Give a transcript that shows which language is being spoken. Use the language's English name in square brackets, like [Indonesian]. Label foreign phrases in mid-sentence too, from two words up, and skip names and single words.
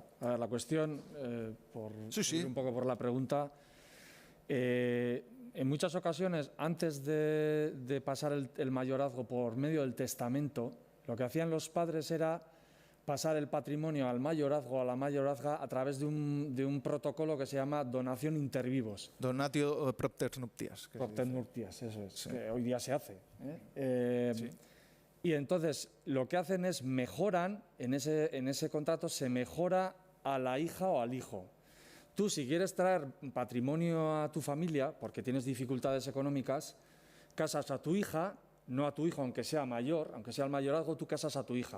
[Spanish] A ver, la cuestión, ir un poco por la pregunta, en muchas ocasiones, antes de pasar el mayorazgo por medio del testamento, lo que hacían los padres era pasar el patrimonio al mayorazgo, a la mayorazga, a través de un protocolo que se llama donación [Latin] inter vivos. Donatio propter nuptias. Propter nuptias, [Spanish] eso es, sí, que hoy día se hace. Sí. Y entonces lo que hacen es mejoran, en ese contrato se mejora a la hija o al hijo. Tú, si quieres traer patrimonio a tu familia, porque tienes dificultades económicas, casas a tu hija, no a tu hijo, aunque sea mayor, aunque sea el mayorazgo, tú casas a tu hija.